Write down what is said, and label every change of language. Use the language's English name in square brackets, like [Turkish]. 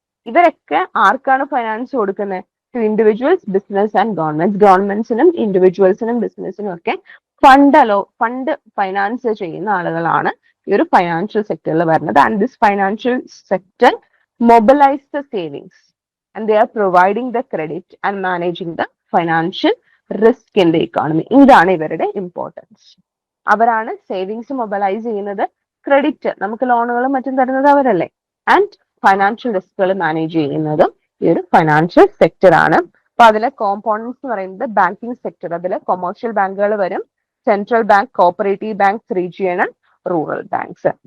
[Malayalam] ഇവരൊക്കെ ആർക്കാണ് ഫൈനാൻസ് കൊടുക്കുന്നത്? [English] To individuals, business and government. [Malayalam] ഗവൺമെന്റ്സിനും ഇൻഡിവിജ്വൽസിനും ബിസിനസിനും ഒക്കെ ഫണ്ട് ഫൈനാൻസ് ചെയ്യുന്ന ആളുകളാണ് ഈ ഒരു ഫൈനാൻഷ്യൽ സെക്ടറിൽ വരുന്നത്. [English] And this financial sector mobilize the savings and they are providing the credit and managing the financial risk in the economy. [Malayalam] ഇതാണ് ഇവരുടെ ഇമ്പോർട്ടൻസ്. അവരാണ് സേവിങ്സ് മൊബിലൈസ് ചെയ്യുന്നത്, ക്രെഡിറ്റ് നമുക്ക് ലോണുകളും മറ്റും തരുന്നത് അവരല്ലേ. ആൻഡ് ഫൈനാൻഷ്യൽ റിസ്കുകൾ മാനേജ് ചെയ്യുന്നതും ഈ ഒരു ഫൈനാൻഷ്യൽ സെക്ടർ ആണ്. അപ്പൊ അതിലെ കോമ്പോണൻസ് എന്ന് പറയുന്നത് ബാങ്കിങ് സെക്ടർ, അതിൽ കൊമേഴ്ഷ്യൽ ബാങ്കുകൾ വരും, central bank, cooperative banks, regional, rural banks.